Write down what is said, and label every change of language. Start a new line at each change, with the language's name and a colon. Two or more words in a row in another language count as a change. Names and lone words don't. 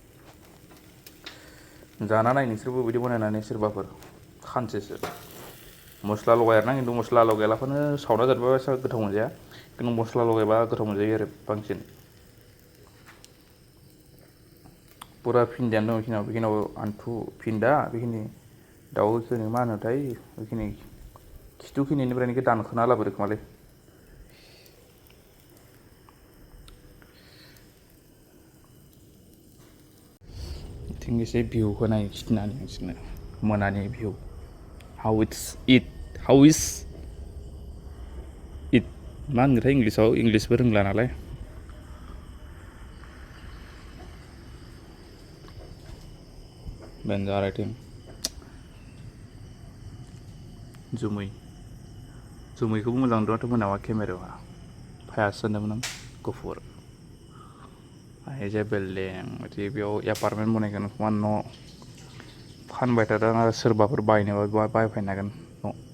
Bodo: जाना नाय नोंसोरबो बिदि बनायनानै सोरबाफोर खानसेसो मस्ला लगाया आरोना खिन्थु मस्ला लगायालाफानो सावना जाबा एसेबां गोथाव मोनजाया खिन्थु मस्ला लगायबा गोथाव मोनजायो आरो बांसिन पुरा फिन्दायानो दं बेखिनियाव आन्थु फिन्दा बेखिनि दाउ बेखिनि मा होनोथाय बेखिनि खिथुखिनिनिफ्राय बेखौ दानख'ना लाबोदो खोमालै थिं एसे भिउखौ नाय खिथिनानै नोंसोरनो मोनानि
English: view how is
Bodo: इट मा होनगोनथाय इंलिसबो रोंला नालाय बेनजार आइथिं जोमैखौबो मोजां नुदोंथ' मोनाबा केमेरायाव फायासो सानदोंमोन आं गुफुर जे बिल्डिं बिदि बेयाव एपार्टमेन्ट बनायगोन खोमा न' फानबाय थादों आरो सोरबाफोर बायनोबा बायफैनो हागोन न'